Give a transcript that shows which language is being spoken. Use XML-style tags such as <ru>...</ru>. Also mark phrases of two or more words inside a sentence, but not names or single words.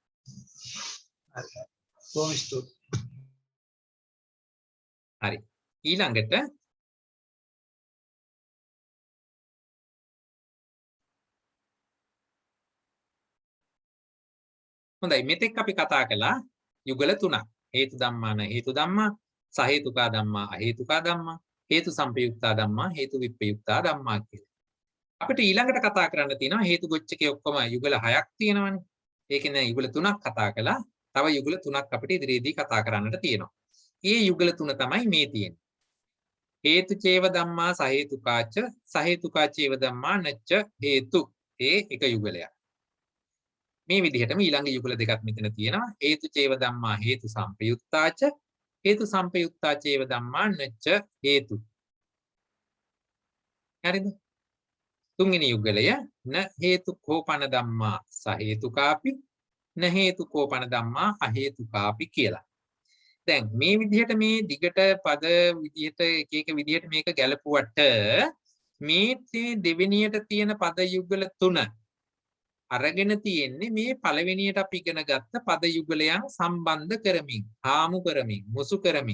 <si>හරි. ඊළඟට හොඳයි මෙතෙක් අපි කතා කළා යුගල තුනක්.</si> <pi>හේතු ධම්මාන හේතු ධම්මා, සහේතුකා ධම්මා අහේතුකා ධම්මා, හේතු සම්පයුක්තා ධම්මා, හේතු විප්‍රයුක්තා ධම්මා කියලා.</pi> <si>අපිට ඊළඟට කතා කරන්න තියෙනවා හේතු ගොච්චකේ ඔක්කොම යුගල 6ක් තියෙනවානේ. ඒකෙන් දැන් යුගල 3ක් කතා කළා. තව යුගල 3ක් අපිට ඉදිරියේදී කතා කරන්නට තියෙනවා. මේ යුගල 3 තමයි මේ තියෙන්නේ.</si> <pi>හේතු චේව ධම්මා සහේතුකාච, සහේතුකා චේව ධම්මා නච්ච හේතු.</pi> <si>ඒ එක යුගලයක්. මේ විදිහටම ඊළඟ යුගල දෙකක් මෙතන තියෙනවා.</si> <pi>හේතු චේව ධම්මා හේතු සම්පයුක්තාච, හේතු සම්පයුක්තා චේව ධම්මා නච්ච හේතු.</pi> <si>හරිද? තුන්වෙනි යුගලය</si> <pi>න හේතු කෝපන ධම්මා සහේතුකාපි, න හේතු කෝපන ධම්මා අහේතුකාපි කියලා.</pi> <si>දැන් මේ විදිහට මේ දිගට පද විදිහට එක විදිහට මේක ගැලපුවට මේ දෙවෙනියට තියෙන පද යුගල 3 අරගෙන තියෙන්නේ මේ පළවෙනියට අපි ඉගෙන ගත්ත පද යුගලයන් සම්බන්ධ කරමින්, හාමු කරමින්, මුසු කරමින්.</si>